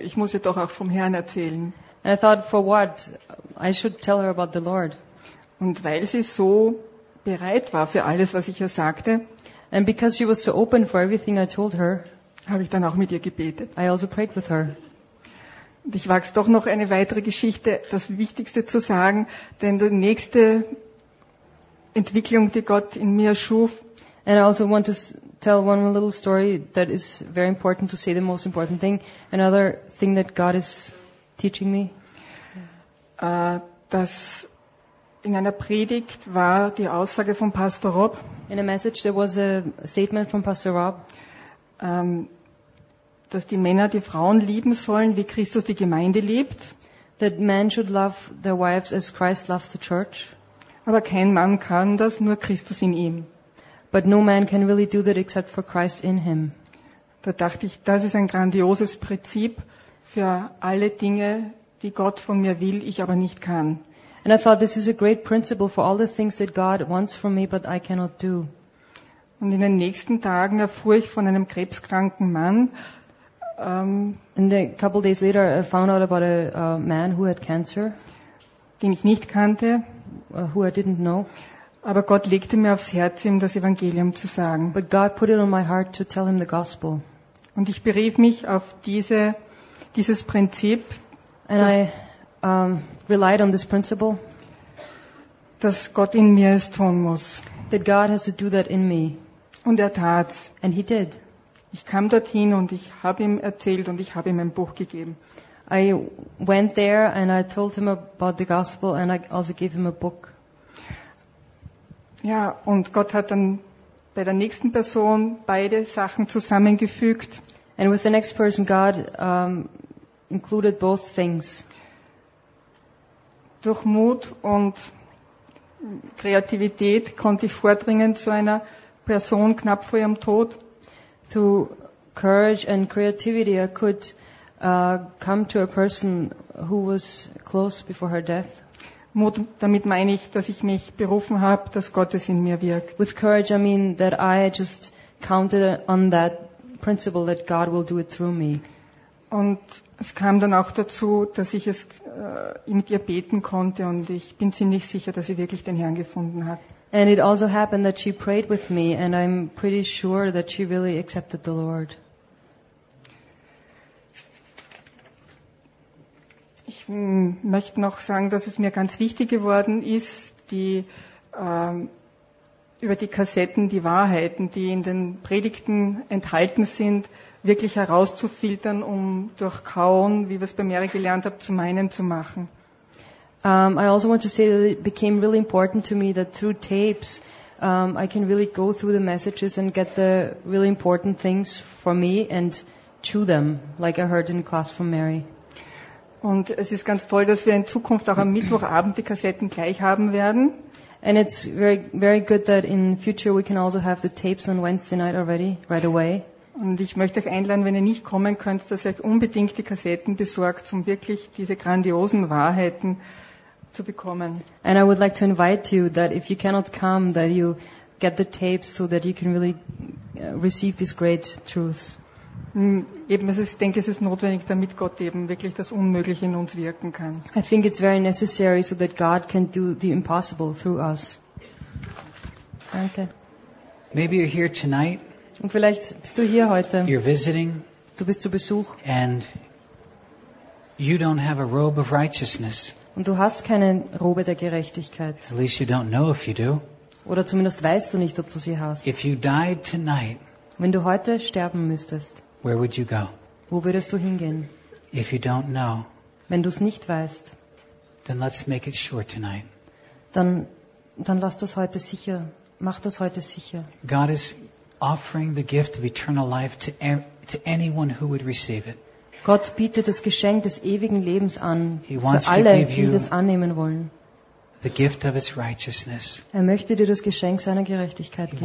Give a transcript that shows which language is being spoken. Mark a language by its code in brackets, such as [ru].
[de] Ich muss ihr doch auch vom Herrn erzählen. [en] And I thought, for what? I should tell her about the Lord. [de] Und weil sie so bereit war für alles, was ich ihr sagte. [en] And because she was so open for everything I told her. [de] Habe ich dann auch mit ihr gebetet. [en] I also prayed with her. [de] Ich wage es doch noch eine weitere Geschichte, das Wichtigste zu sagen, denn die nächste Entwicklung, die Gott in mir schuf. [en] And I also want to tell one little story that is very important to say the most important thing. Another thing that God is teaching me. [de] Das in einer Predigt war die Aussage von Pastor Rob. [en] In a message there was a statement from Pastor Rob. [de] Dass die Männer die Frauen lieben sollen, wie Christus die Gemeinde liebt. [en] That men should love their wives as Christ loves the church. [de] Aber kein Mann kann das, nur Christus in ihm. [en] But no man can really do that except for Christ in him. [de] Da dachte ich, das ist ein grandioses Prinzip für alle Dinge, die Gott von mir will, ich aber nicht kann. [en] And I thought this is a great principle for all the things that God wants from me, but I cannot do. [de] Und in den nächsten Tagen erfuhr ich von einem krebskranken Mann. [en] And a couple days later I found out about a man who had cancer. [de] Den ich nicht kannte. [en] Who I didn't know. [de] Aber Gott legte mir aufs Herz, ihm das Evangelium zu sagen. [en] But God put it on my heart to tell him the gospel. [de] Und ich berief mich auf dieses Prinzip. [en] And I relied on this principle. [de] Dass Gott in mir es tun muss. [en] That God has to do that in me. [de] Und er tat's. [en] And he did. [de] Ich kam dorthin und ich habe ihm erzählt und ich habe ihm ein Buch gegeben. [en] I went there and I told him about the gospel and I also gave him a book. [de] Ja, und Gott hat dann bei der nächsten Person beide Sachen zusammengefügt. [en] And with the next person God included both things. [de] Durch Mut und Kreativität konnte ich vordringen zu einer Person knapp vor ihrem Tod. [en] Through courage and creativity, I could come to a person who was close before her death. [de] Mut, damit meine ich, dass ich mich berufen habe, dass Gott es in mir wirkt. [en] With courage, I mean that I just counted on that principle that God will do it through me. [de] Und es kam dann auch dazu, dass ich es mit ihr beten konnte, und ich bin ziemlich sicher, dass sie wirklich den Herrn gefunden hat. [en] And it also happened that she prayed with me, and I'm pretty sure that she really accepted the Lord. [de] Ich möchte noch sagen, dass es mir ganz wichtig geworden ist, über die Kassetten, die Wahrheiten, die in den Predigten enthalten sind, wirklich herauszufiltern, um durch Kauen, wie wir es bei Mary gelernt haben, zu meinen zu machen. [en] I also want to say that it became really important to me that through tapes I can really go through the messages and get the really important things for me and chew them, like I heard in class from Mary. [de] Und es ist ganz toll, dass wir in Zukunft auch am Mittwochabend die Kassetten gleich haben werden. [en] And it's very, very good that in future we can also have the tapes on Wednesday night already, right away. [de] Und ich möchte euch einladen, wenn ihr nicht kommen könnt, dass ihr euch unbedingt die Kassetten besorgt, um wirklich diese grandiosen Wahrheiten zu bekommen. [en] And I would like to invite you that if you cannot come, that you get the tapes so that you can really receive these great truths. [de] Eben, ich denke, es ist notwendig, damit Gott eben wirklich das Unmögliche in uns wirken kann. [en] I think it's very necessary so that God can do the impossible through us. [de] Danke. [en] Maybe you're here tonight. [de] Und vielleicht bist du hier heute. [en] You're visiting. [de] Du bist zu Besuch. [en] And you don't have a robe of righteousness. [de] Und du hast keine Robe der Gerechtigkeit. [en] At least you don't know if you do. [de] Oder zumindest weißt du nicht, ob du sie hast. [en] If you died tonight, [de] wenn du heute sterben müsstest, [en] where would you go? [de] Wo würdest du hingehen? [en] If you don't know, [de] wenn du es nicht weißt, [en] then let's make it sure tonight. [de] Dann lass das heute sicher. Mach das heute sicher. [en] God is offering the gift of eternal life to anyone who would receive it. [de] Gott bietet das Geschenk des ewigen Lebens an für alle, die das annehmen wollen. [en] The gift of his righteousness. [de] Er möchte dir das Geschenk seiner Gerechtigkeit geben.